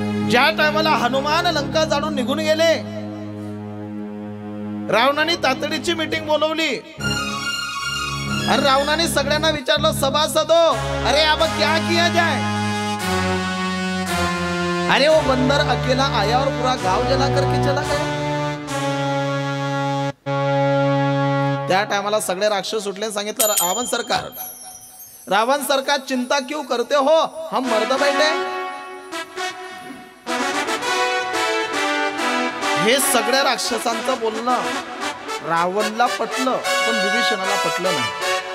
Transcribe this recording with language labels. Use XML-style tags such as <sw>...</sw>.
<mr>ज्या टायमाला हनुमान लंका जाळून निघून गेले, रावणाने तातडीची मीटिंग बोलवली आणि रावणाने सगळ्यांना विचारलं,</mr> <hi>सभासदो अरे अब क्या किया जाए? अरे वो बंदर अकेला आया और पूरा गांव जला करके चला गया.</hi> <mr>त्या टायमाला सगळे राक्षस उठले, सांगितलं, रावण सरकार</mr> <hi>चिंता क्यों करते हो, हम मर्द बैठे.</hi> <mr>हे सगळ्या राक्षसांचं बोलणं रावणला पटलं पण विभीषणाला पटलं नाही.</mr>